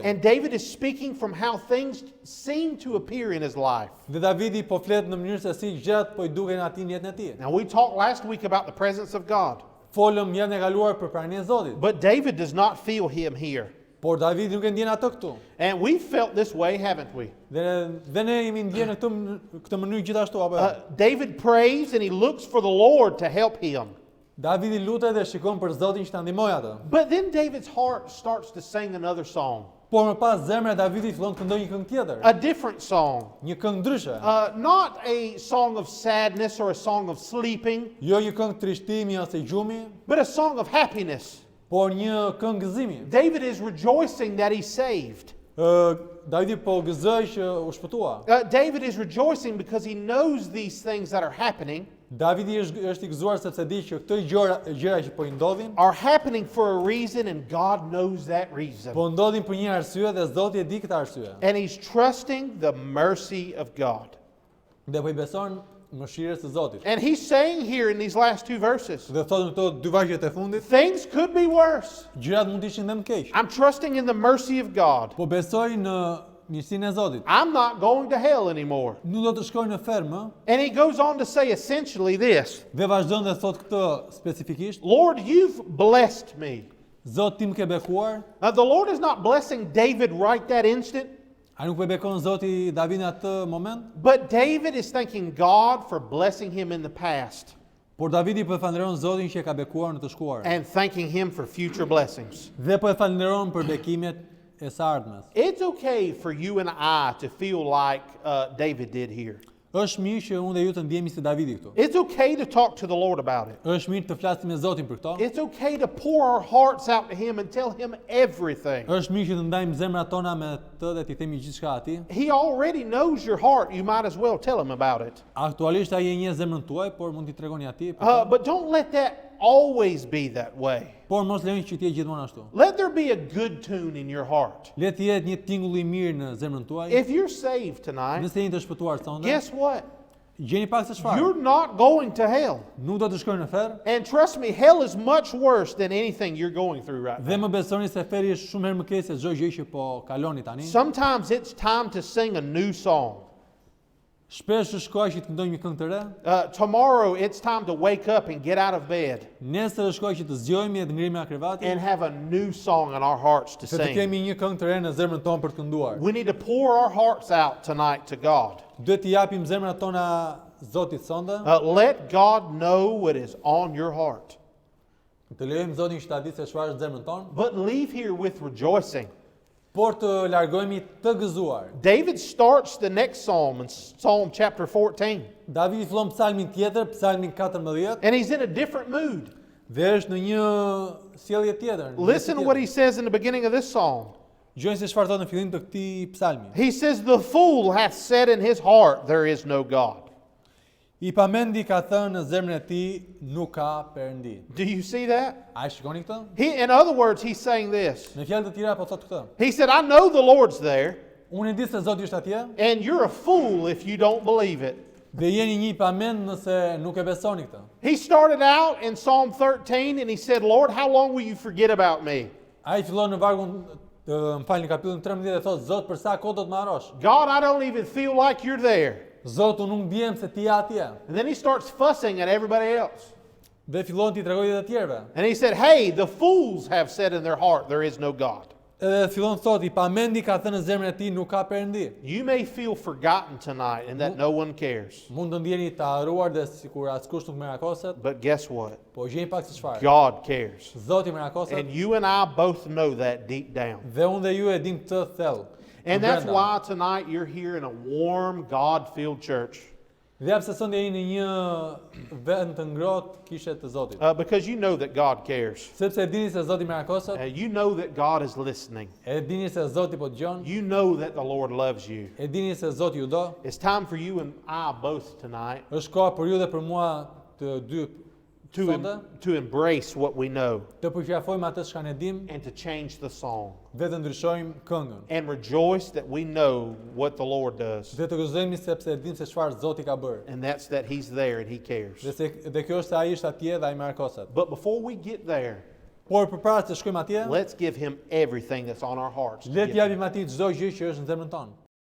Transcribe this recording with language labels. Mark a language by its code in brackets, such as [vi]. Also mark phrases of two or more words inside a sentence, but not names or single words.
[en] And David is speaking from how things seem to appear in his life. [sq] Dhe Davidi po flet në mënyrë se si gjërat po I duken atij në jetën e tij. [en] Now, we talked last week about the presence of God, [sq] Folëm javën e kaluar për praninë e Zotit, [en] but David does not feel him here. [sq] por Davidi nuk e ndjen atë këtu. [en] And we've felt this way, haven't we? [sq] Dhe ne jemi ndjenë në këtë mënyrë gjithashtu apo jo? [en] David prays and he looks for the Lord to help him. [sq] Davidi lutet dhe shikon për Zotin që ta ndihmojë atë. [en] But then David's heart starts to sing another song, [sq] Por më pas zemra e Davidit fillon të këndojë një këngë tjetër, [en] a different song. [sq] një këngë ndryshe. [en] Not a song of sadness or a song of sleeping, [sq] Jo një këngë trishtimi ose gjumi, [en] but a song of happiness. [sq] por një këngë gëzimi. [en] David is rejoicing that he's saved. [sq] Davidi po gëzoi që u shpëtua. [en] David is rejoicing because he knows these things that are happening [sq] Davidi është i gëzuar sepse di që këto gjëra që po i ndodhin, [en] are happening for a reason, and God knows that reason. [sq] po ndodhin për një arsye dhe Zoti e di këtë arsye. [en] And he's trusting the mercy of God. [sq] Dhe po i beson mëshirës së Zotit. [en] And he's saying here in these last two verses, [sq] Dhe thotë në këto dy vargjet e fundit, [en] things could be worse. [sq] gjërat mund të ishin dhe më keq. [en] I'm trusting in the mercy of God. [sq] Po besoj në mirësinë e Zotit. [en] I'm not going to hell anymore. [sq] Nuk do të shkoj në fermë, [en] And he goes on to say essentially this: [sq] dhe vazhdon dhe thotë këtë specifikisht, [en] Lord, you've blessed me. [sq] Zoti tim ke bekuar. [en] Now, the Lord is not blessing David right that instant, [sq] A nuk po e bekon Zoti Davidin atë moment? [en] but David is thanking God for blessing him in the past [sq] Por Davidi po e falenderon Zotin që e ka bekuar në të shkuarën. [en] and thanking him for future blessings. [sq] Dhe po e falenderon për bekimet e së ardhmes. [en] It's okay for you and I to feel like David did here. [sq] Është mirë që unë dhe ju të ndjehemi si Davidi këtu. [en] It's okay to talk to the Lord about it. [sq] Është mirë të flasim me Zotin për këto. [en] It's okay to pour our hearts out to him and tell him everything. [sq] Është mirë që të ndajmë zemrat tona me të dhe t'i themi gjithçka atij. [en] He already knows your heart. You might as well tell him about it. [sq] Aktualisht ai e njeh zemrën tuaj, por mund t'i tregoni atij. për to. [en] But don't let that always be that way. [sq] Por mos lejoni që t'jetë gjithmonë ashtu. [en] Let there be a good tune in your heart. [sq] Le të jetë një tingull i mirë në zemrën tuaj. [en] If you're saved tonight, [sq] Nëse jeni të shpëtuar sonte, [en] guess what? [sq] gjeni pak se çfarë. [en] You're not going to hell. [sq] Nuk do të shkojnë në ferr. [en] And trust me, hell is much worse than anything you're going through right [sq] Dhe [en] now. [sq] më besoni se ferri është shumë herë më keq se çdo gjë që po kaloni tani. [en] Sometimes it's time to sing a new song. [sq] Shpesh është koha që të këndojmë një këngë të re. [en] Tomorrow it's time to wake up and get out of bed [sq] Nesër është koha që të zgjohemi dhe të ngrihemi nga krevati. [en] and have a new song in our hearts to [sq] Se të [en] sing. [sq] kemi një këngë të re në zemrën tonë për të kënduar. [en] We need to pour our hearts out tonight to God. [sq] Duhet të japim zemrat tona Zotit sonde. [en] Let God know what is on your heart. [sq] Të lejojmë Zotin që ta di se çfarë është zemrën tonë, [en] But leave here with rejoicing. [sq] por të largohemi të gëzuar. [en] David starts the next psalm in Psalm chapter 14, [sq] Davidi fillon psalmin tjetër, psalmin 14, [en] and he's in a different mood. [sq] dhe është në një sjellje tjetër. në [en] Listen [sq] ndjesë [en] to what [sq] tjetër. [en] he says in the beginning of this psalm. [sq] Gjojnë se çfarë thotë në fillim të këtij psalmi. [en] He says, "The fool hath said in his heart, there is no God." [sq] I pamendi ka thënë në zemrën e tij, nuk ka Perëndi. [en] Do you see that? [sq] A e shikoni këtë? [en] In other words, he's saying this. [sq] Në fjalë të tjera po thotë këtë. [en] He said, "I know the Lord's there, [sq] Unë e di se Zoti është atje, [en] and you're a fool if you don't believe it." [sq] dhe jeni një pamend nëse nuk e besoni këtë. [en] He started out in Psalm 13 and he said, "Lord, how long will you forget about me?" [sq] Ai fillon në vargun më falni kapitullin 13 dhe thotë Zot për sa kohë do të më harrosh? [en] God, I don't even feel like you're there. [sq] Zot, unë nuk ndihem se ti je atje. [en] And then he starts fussing at everybody else. [sq] Dhe fillon t'i tregojë edhe të tjerëve. [en] And he said, "Hey, the fools have said in their heart, there is no God." [sq] Edhe fillon thotë i pamendi ka thënë në zemrën e tij nuk ka Perëndi. [en] You may feel forgotten tonight and that no one cares. [sq] Mund të ndjeni të harruar dhe sikur askush nuk merakoset, [en] But guess what? [sq] po gjeni pak se çfarë. [en] God cares. [sq] Zoti merakoset [en] And you and I both know that deep down. [sq] dhe unë dhe ju e dim këtë thellë. [en] And [sq] të [en] that's [sq] brenda. [en] why tonight you're here in a warm, God-filled church. [sq] Dhe pse sonde jeni në një vend të ngrohtë kishe të Zotit. [en] Because you know that God cares. [sq] Sepse e dini se Zoti merakoset, [en] You know that God is listening. [sq] e dini se Zoti po dëgjon, [en] You know that the Lord loves you. [sq] e dini se Zoti ju do. [en] It's time for you and I both tonight [sq] Është koha për ju dhe për mua të dy sonde [en] to embrace what we know [sq] të përqafojmë atë çka ne dim [en] and to change the song [sq] dhe të ndryshojmë këngën. [en] and rejoice that we know what the Lord does. [sq] Dhe të gëzojmë sepse e dim se çfarë Zoti ka bërë. [en] And that's that He's there and He cares. [sq] Dhe kjo është se ai është atje dhe ai merakoset. [en] But before we get there, [sq] Por përpara se shkojmë atje, [en] let's give Him everything that's on our hearts. to [sq] le [en] give [sq] të [en] Him. [sq] japim atij çdo gjë që është në zemrën tonë.